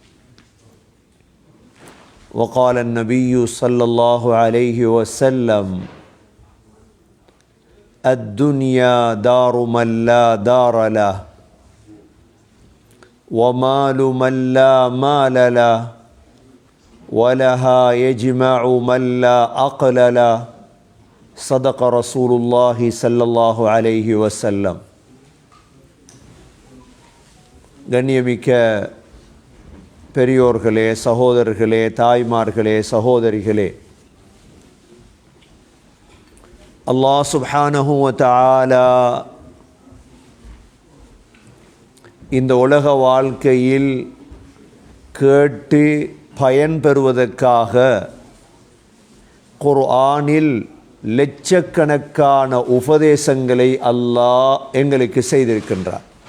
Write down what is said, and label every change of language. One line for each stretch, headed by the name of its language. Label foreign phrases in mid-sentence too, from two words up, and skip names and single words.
Arabic: وقال النبي صلى الله عليه وسلم: الدنيا دار من لا دار له ومال من لا مال له ولها يجمع من لا عقل له. صدق رسول الله صلى الله عليه وسلم.
Tamil: கண்ணியமிக்க பெரியோர்களே, சகோதரர்களே, தாய்மார்களே, சகோதரிகளே,
Arabic: الله سبحانه وتعالى
Tamil: இந்த உலக வாழ்க்கையில் கேட்டு பயன்பெறுவதற்காக குர்ஆனில் லட்சக்கணக்கான உபதேசங்களை அல்லாஹ் எங்களுக்கு செய்திருக்கின்றார்.